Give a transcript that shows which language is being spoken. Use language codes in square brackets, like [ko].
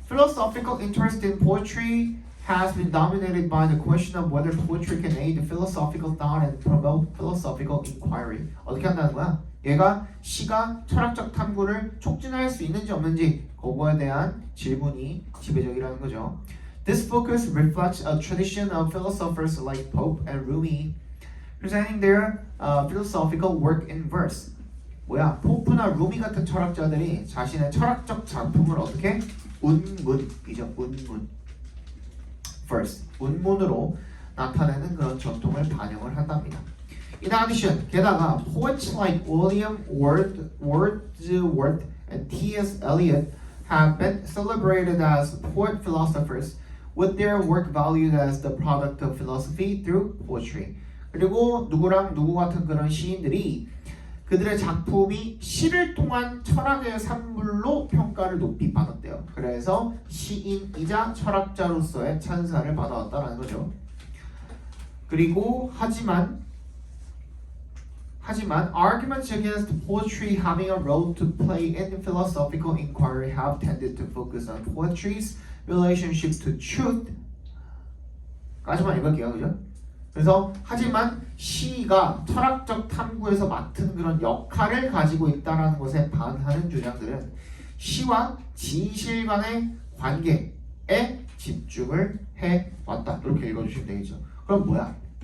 [en] Philosophical interest in poetry has been dominated by the question of whether poetry can aid philosophical thought and promote philosophical inquiry. [ko] 어떻게 한다는 거야? 얘가 시가 철학적 탐구를 촉진할 수 있는지 없는지 그거에 대한 질문이 지배적이라는 거죠. [en] This focus reflects a tradition of philosophers like Pope and Rumi presenting their philosophical work in verse. [ko] 뭐야? 포프나 루미 같은 철학자들이 자신의 철학적 작품을 어떻게? 운문이죠. 운문. verse. 운문으로 나타내는 그런 전통을 반영을 한답니다. [en] In addition, [ko] 게다가 [en] poets like William Wordsworth and T.S. Eliot have been celebrated as poet philosophers with their work valued as the product of philosophy through poetry. [ko] 그리고 누구 같은 그런 시인들이 그들의 작품이 시를 통한 철학의 산물로 평가를 높이 받았대요. 그래서 시인이자 철학자로서의 찬사를 받아왔다는 거죠. 그리고 하지만 [en] arguments against poetry having a role to play in philosophical inquiry have tended to focus on poetry's relationship to truth. [ko] 까지만 읽을게요, 그죠? 그래서 하지만 시가 철학적 탐구에서 맡은 그런 역할을 가지고 있다는 것에 반하는 주장들은 시와 진실 간의 관계에 집중을 해왔다. 이렇게 읽어주시면 되겠죠. 그럼 뭐야?